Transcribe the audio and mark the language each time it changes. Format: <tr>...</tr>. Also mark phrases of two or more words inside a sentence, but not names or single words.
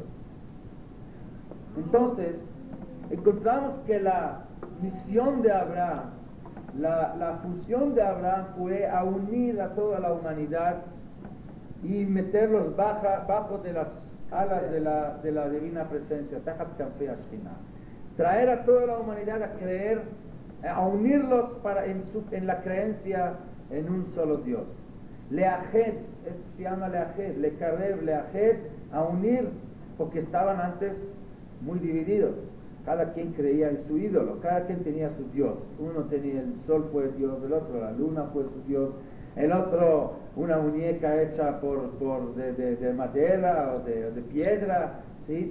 <es>Entonces encontramos que la misión de Abraham, la función de Abraham fue a unir a toda la humanidad y meterlos bajo de las alas de la divina presencia, traer a toda la humanidad a creer, a unirlos en la creencia en un solo Dios. Leajed, esto se llama</es> <he>לאחד, לקרב, לאחד,</he> <es>a unir, porque estaban antes muy divididos. Cada quien creía en su ídolo, cada quien tenía su Dios. Uno tenía el sol fue Dios, el otro la luna fue su Dios, el otro una muñeca hecha de madera o de piedra, ¿sí?</es>